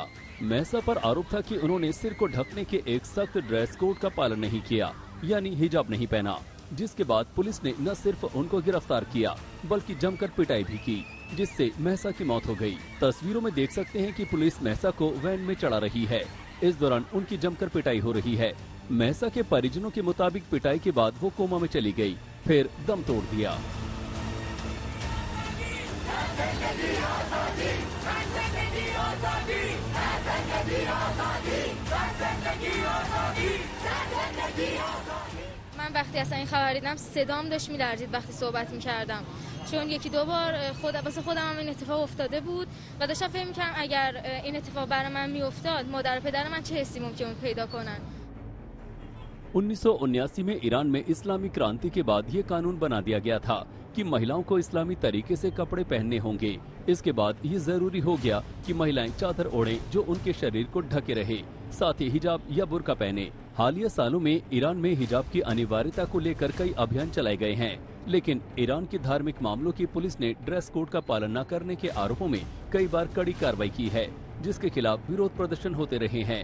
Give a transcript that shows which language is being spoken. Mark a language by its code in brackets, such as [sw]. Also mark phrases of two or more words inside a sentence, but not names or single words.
[hi] महसा पर आरोप था कि उन्होंने सिर को ढकने के एक सख्त [en] dress code [hi] का पालन नहीं किया, यानी हिजाब नहीं पहना, जिसके बाद पुलिस ने न सिर्फ उनको गिरफ्तार किया बल्कि जमकर पिटाई भी की, जिससे महसा की मौत हो गई। तस्वीरों में देख सकते हैं कि पुलिस महसा को वैन में चढ़ा रही है। इस दौरान उनकी जमकर पिटाई हो रही है। महसा के परिजनों के मुताबिक पिटाई के बाद वो कोमा में चली गई, फिर दम तोड़ दिया। [fa] من وقتی اصلا این خبر دیدم صدام داشت میلرزید وقتی صحبت میکردم، چون یکی دو بار واسه خودم هم این اتفاق افتاده بود و داشتم فکر میکردم اگر این اتفاق برای من میافتاد مادر و پدر من چه حسی ممکنه پیدا کنن. [hi] 1979 में ईरान में इस्लामी क्रांति के बाद ये कानून बना दिया गया था कि महिलाओं को इस्लामी तरीके से कपड़े पहनने होंगे। इसके बाद ये जरूरी हो गया कि महिलाएं चादर ओढ़ें जो उनके शरीर को ढके रहे, साथ ही हिजाब या बुर्का पहने। हालिया सालों में ईरान में हिजाब की अनिवार्यता को लेकर कई अभियान चलाए गए हैं, लेकिन ईरान की धार्मिक मामलों की पुलिस ने [en] dress code [hi] का पालन न करने के आरोपों में कई बार कड़ी कार्रवाई की है, जिसके खिलाफ विरोध प्रदर्शन होते रहे हैं।